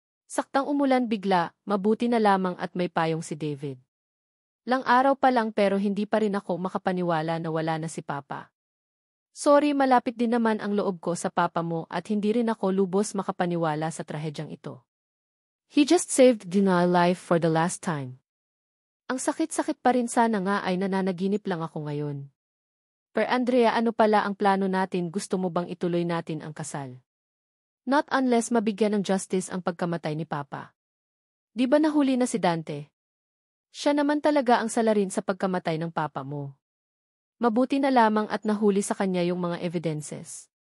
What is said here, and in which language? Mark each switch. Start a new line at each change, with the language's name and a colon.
Filipino: Saktang umulan bigla, mabuti na lamang at may payong si David. Lang araw pa lang pero hindi pa rin ako makapaniwala na wala na si Papa. Sorry, malapit din naman ang loob ko sa Papa mo at hindi rin ako lubos makapaniwala sa trahedyang ito.
English: He just saved Dina's life for the last time.
Filipino: Ang sakit-sakit pa rin sana nga ay nananaginip lang ako ngayon. Per Andrea, ano pala ang plano natin? Gusto mo bang ituloy natin ang kasal?
English: Not unless
Filipino: mabigyan ng justice ang pagkamatay ni Papa. Di ba nahuli na si Dante? Siya naman talaga ang salarin sa pagkamatay ng Papa mo. Mabuti na lamang at nahuli sa kanya yung mga evidences.